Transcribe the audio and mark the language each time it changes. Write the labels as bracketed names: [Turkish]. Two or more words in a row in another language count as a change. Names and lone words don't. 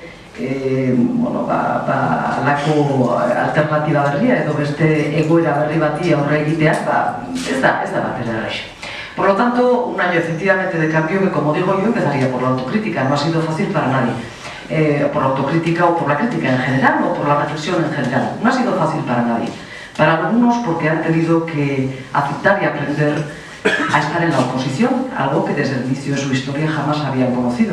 [Basque] alako alternatiba berria edo beste egoera berri bati aurre egiteak, ez da batera erraixa. [Spanish] Por lo tanto, un año efectivamente de cambio que, como digo yo, empezaría por la autocrítica. No ha sido fácil para nadie. Por la autocrítica o por la crítica en general o por la reflexión en general. No ha sido fácil para nadie. Para algunos porque han tenido que aceptar y aprender a estar en la oposición, algo que desde el inicio de su historia jamás habían conocido.